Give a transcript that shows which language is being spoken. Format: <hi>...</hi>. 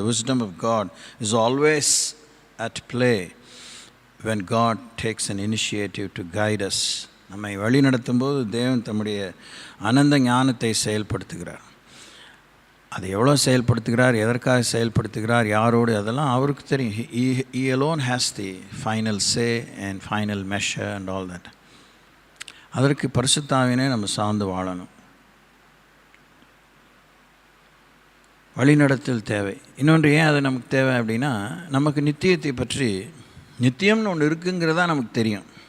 <en>The wisdom of God is always at play when God takes an initiative to guide us.</en> <ta>நம்மை வழி நடத்தும்போது தேவன் தம்முடைய அனந்த ஞானத்தை செயல்படுத்துகிறார். அது எவ்வளோ செயல்படுத்துகிறார், எதற்காக செயல்படுத்துகிறார், யாரோடு, அதெல்லாம் அவருக்கு தெரியும்.</ta> <en>He alone has the final say and final measure and all that.</en> <ta>அதற்கு பரிசுத்த ஆவியினை நம்ம சார்ந்து வாழணும். வழிநடத்தல் தேவை. இன்னொன்று ஏன் அது நமக்கு தேவை அப்படின்னா, நமக்கு நித்தியத்தை பற்றி, நித்தியம்னு ஒன்று இருக்குங்கிறதா நமக்கு தெரியும்.</ta>